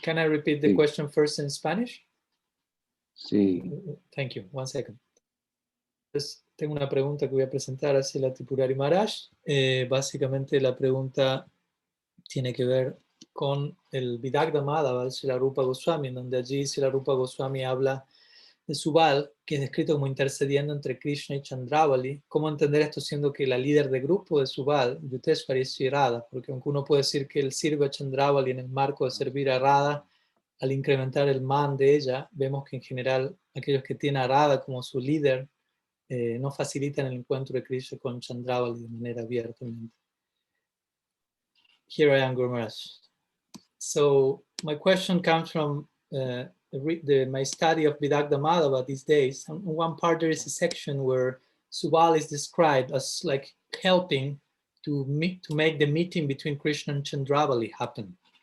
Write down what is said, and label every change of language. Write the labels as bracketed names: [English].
[English] Can I repeat the question first in Spanish? [Spanish] Sí. [English] Thank you. One second. [Spanish] Entonces, tengo una pregunta que voy a presentar a Srila Tripurari Maharaj. Básicamente la pregunta tiene que ver con el Vidagdha Madhava de Srila Rupa Goswami, donde allí Srila Rupa Goswami habla de Subal, que es descrito como intercediendo entre Krishna y Chandravali. ¿Cómo entender esto siendo que la líder de grupo de Subal, Yuteshwari, es Sri Radha? Porque aunque uno puede decir que él sirve a Chandravali en el marco de servir a Radha, al incrementar el man de ella, vemos que en general aquellos que tienen a Radha como su líder no facilitan el encuentro de Krishna con Chandravali de manera abiertamente. [English] Here I am, Guru Maharaj. So my question comes from my study of Vidagdha Madhava these days. On one part there is a section where Subal is described as like helping to make the meeting between Krishna and Chandravali happen.